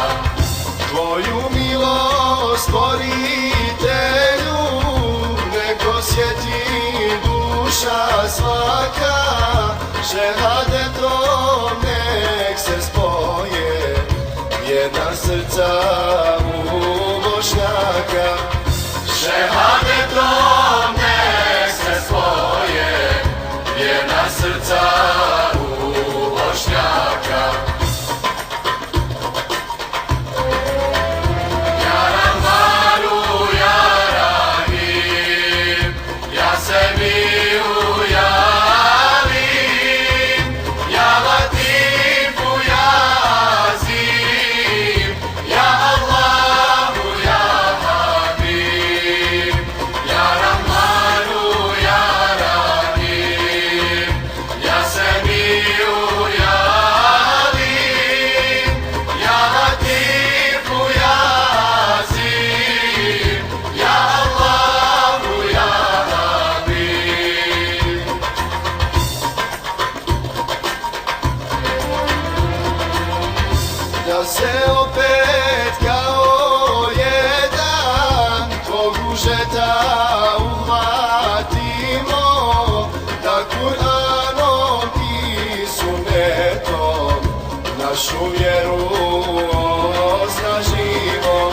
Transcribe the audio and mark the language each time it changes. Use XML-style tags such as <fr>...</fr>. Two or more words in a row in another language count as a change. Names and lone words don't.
<bs>Tvoju milost, stvoritelju, nek osjeti duša svaka, šehadetom nek se spoje jedna srca u Bošnjaka. Šehadetom nek se spoje jedna srca u Bošnjaka.</bs> <ar>يا رحمن يا رحيم يا سميع يا عليم يا لطيف يا عظيم يا الله يا حبيب. يا رحمن يا رحيم يا سميع يا عليم يا لطيف يا عظيم يا الله يا حبيب.</ar> <bs>Da se opet kao jedan tvog užeta uhvatimo, da Kur'anom i sunnetom našu vjeru osnažimo.</bs>